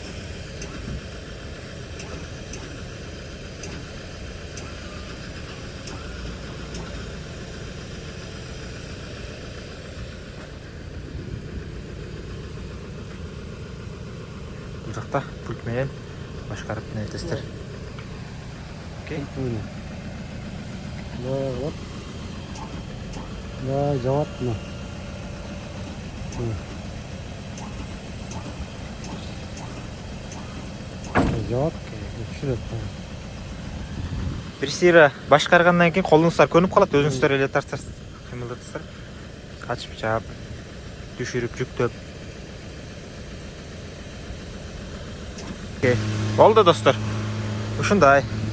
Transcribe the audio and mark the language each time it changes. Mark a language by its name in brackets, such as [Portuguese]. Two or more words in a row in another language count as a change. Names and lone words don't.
[Kyrgyz] Бул жакта пульт менен башкарып нетесиздер. Окей. Вот. Да, жауапты. Жауап түшүрөт. Бир сыйра башкаргандан кийин колуңуздар көнүп калат, өзүңүздөр эле тартасыздар, кыймылдатасыздар. Ачып жаап, түшүрүп, жүктөп. Окей. Болду достор. Ушундай.